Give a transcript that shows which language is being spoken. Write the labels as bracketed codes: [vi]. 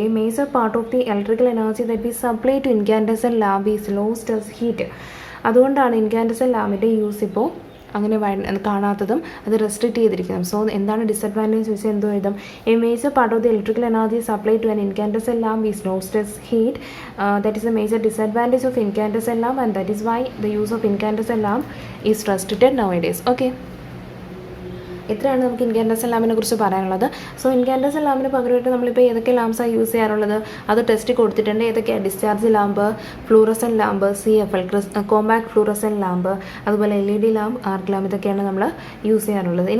[en] ഈ major part of the electrical energy that we supply to incandescent lamp is lost as heat. [ml] അതുകൊണ്ടാണ് incandescent ലാമ്പിൻ്റെ use ഇപ്പോൾ അങ്ങനെ കാണാത്തതും അത് restrict ചെയ്തിരിക്കുന്നത്. So എന്താണ് ഡിസഡ്വാൻറ്റേജ് ചോദിച്ചാൽ എന്തോ എഴുതും. [en] A major part of the electrical energy supply to an incandescent lamp is lost as heat. That is a major disadvantage of incandescent lamp, and that is why the use of incandescent lamp is restricted nowadays. Okay. [ml] ഇത്രയാണ് നമുക്ക് incandescent ലാമ്പിനെ കുറിച്ച് പറയാനുള്ളത്. So incandescent ലാമ്പിന് പകരമായിട്ട് നമ്മളിപ്പോൾ ഏതൊക്കെ ലാംപ്സാണ് use ചെയ്യാറുള്ളത് അത് test കൊടുത്തിട്ടുണ്ട്. ഏതൊക്കെയാണ് discharge lamp, fluorescent lamp, CFL compact fluorescent lamp, അതുപോലെ LED ലാമ്പ്, ആർക്ക് ലാമ്പ്, ഇതൊക്കെയാണ് നമ്മൾ യൂസ് ചെയ്യാറുള്ളത്.